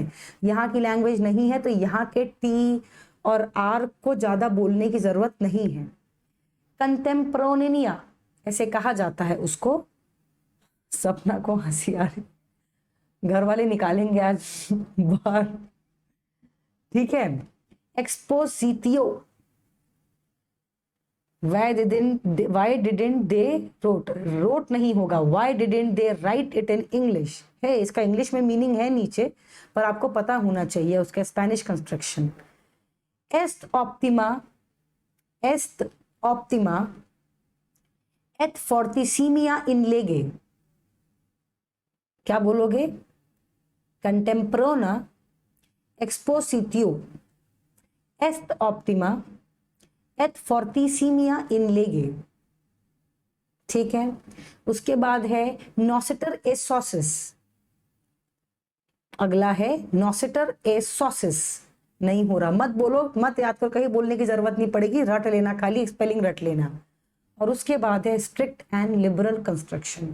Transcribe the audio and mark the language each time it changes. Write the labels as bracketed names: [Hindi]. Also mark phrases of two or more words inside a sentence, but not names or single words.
[Hindi] यहाँ की लैंग्वेज नहीं है तो यहाँ के टी और आर को ज्यादा बोलने की जरूरत नहीं है। कंटेम्प्रोनिया ऐसे कहा जाता है उसको। सपना को हंसी आ रही, घर वाले निकालेंगे आज बाहर। ठीक है, एक्सपोजिटियो, [English] why didn't they wrote [Hindi] नहीं होगा, [English] why didn't they write it in English है। [Hindi] इसका इंग्लिश में मीनिंग है नीचे, पर आपको पता होना चाहिए उसका [English] Spanish construction. [Latin] est optima et fortissimia in lege, [Hindi] क्या बोलोगे? [Latin] contemporana expositio est optima et fortissimia in lege। [Hindi] ठीक है, उसके बाद है [Latin] noscitur a sociis. [Hindi] अगला है [Latin] noscitur a sociis. [Hindi] नहीं हो रहा, मत बोलो, मत याद कर, कहीं बोलने की जरूरत नहीं पड़ेगी, रट लेना, खाली स्पेलिंग रट लेना। और उसके बाद है [English] strict and liberal construction.